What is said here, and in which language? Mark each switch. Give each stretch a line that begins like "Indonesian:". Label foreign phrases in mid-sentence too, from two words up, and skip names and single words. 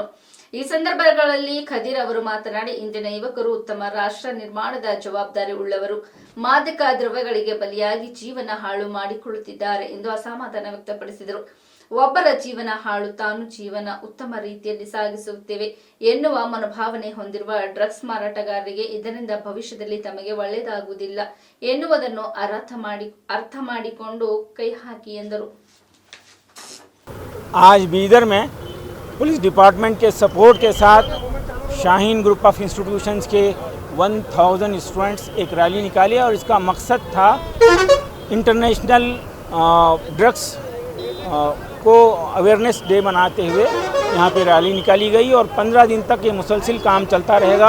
Kannada: ಈ ಸಂದರ್ಭಗಳಲ್ಲಿ ಖದೀರ್ ಅವರು ಮಾತನಾಡಿ, ಇಂದಿನ ಯುವಕರು ಉತ್ತಮ ರಾಷ್ಟ್ರ ನಿರ್ಮಾಣದ ಜವಾಬ್ದಾರಿ ಉಳ್ಳವರು, ಮಾದಕ ದ್ರವ್ಯಗಳಿಗೆ ಬಲಿಯಾಗಿ ಜೀವನ ಹಾಳು ಮಾಡಿಕೊಳ್ಳುತ್ತಿದ್ದಾರೆ ಎಂದು ಅಸಮಾಧಾನ ವ್ಯಕ್ತಪಡಿಸಿದರು. ಒಬ್ಬರ ಜೀವನ ಹಾಳು, ತಾನು ಜೀವನ ಉತ್ತಮ ರೀತಿಯಲ್ಲಿ ಸಾಗಿಸುತ್ತೇವೆ ಎನ್ನುವ ಮನೋಭಾವನೆ ಹೊಂದಿರುವ ಡ್ರಗ್ಸ್ ಮಾರಾಟಗಾರರಿಗೆ ಇದರಿಂದ ಭವಿಷ್ಯದಲ್ಲಿ ತಮಗೆ ಒಳ್ಳೆಯದಾಗುವುದಿಲ್ಲ ಎನ್ನುವುದನ್ನು ಅರ್ಥ ಮಾಡಿಕೊಂಡು ಕೈ ಹಾಕಿ ಎಂದರು.
Hindi: आज बीदर में
English: police department
Hindi: के सपोर्ट के साथ शाहीन ग्रुप ऑफ इंस्टीट्यूशंस के 1000 स्टूडेंट्स एक रैली निकाली और इसका मकसद था
English: international drugs
Hindi: को
English: awareness day
Hindi: मनाते हुए यहाँ पे रैली निकाली गई और 15 दिन तक ये मुसलसिल काम चलता रहेगा।